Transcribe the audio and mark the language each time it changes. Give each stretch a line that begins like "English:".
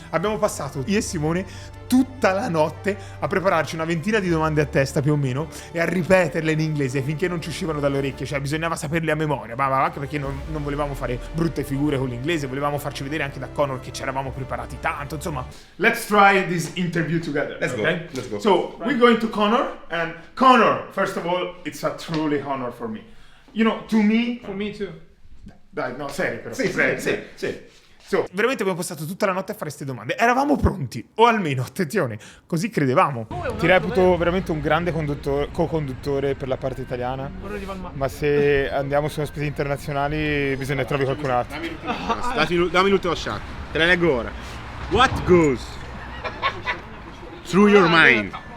Italian: Abbiamo passato, io e Simone, tutta la notte a prepararci una ventina di domande a testa più o meno e a ripeterle in inglese finché non ci uscivano dalle orecchie, cioè bisognava saperle a memoria, ma anche perché non volevamo fare brutte figure con l'inglese, volevamo farci vedere anche da Conor che ci eravamo preparati tanto, insomma.
English: Let's try this interview together. Let's go. So, we're going to Conor, and Conor, first of all, it's a truly honor for me. You know, to me... For me too.
Italian: Dai, no, serio però. Sì. So, veramente abbiamo passato tutta la notte a fare queste domande. Eravamo pronti, o almeno, attenzione, così credevamo. Ti reputo veramente un grande co-conduttore per la parte italiana. Ma se andiamo su ospiti internazionali bisogna trovi qualcun altro. Dammi l'ultima shot. Te la leggo ora.
English: What goes through your mind?